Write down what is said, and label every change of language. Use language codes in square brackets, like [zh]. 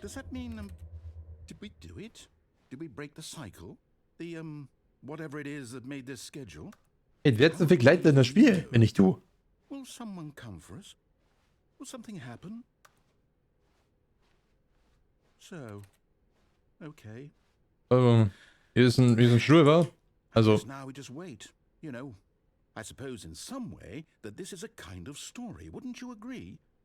[en] Does that mean, did we do it? Did we break the cycle? The, whatever it is that made this schedule? [de] Ey, wer ist denn begleitet in das Spiel, wenn nicht du? [en] Will someone come for us? Will something happen? [de] So, okay. Hier ist ein Stuhl, wa? Also, [en] Because now we just wait. You know, I suppose in some way that this is a kind of story. Wouldn't you agree?